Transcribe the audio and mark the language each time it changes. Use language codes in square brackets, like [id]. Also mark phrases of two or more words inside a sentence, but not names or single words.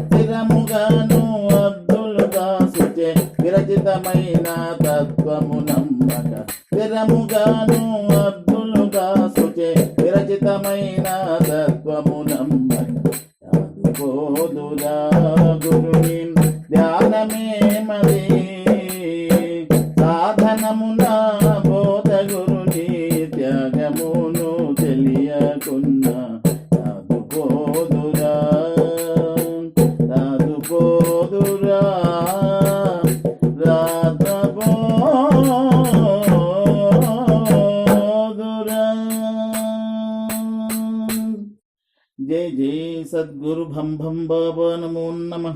[te] విరచితమైన తత్వము నమ్మక, స్థిరముగాను అబ్దుల్ దాసుచే విరచితమైన తత్వము నమ్మక రాదుపోదురా. గురుని ధ్యానమే మరి సాధనమున బోధ గురుని త్యాగమును తెలియకున్న రాదుపోదురా. [hi] जय जय सद्गुरु भम भम बाबा नमो नमः.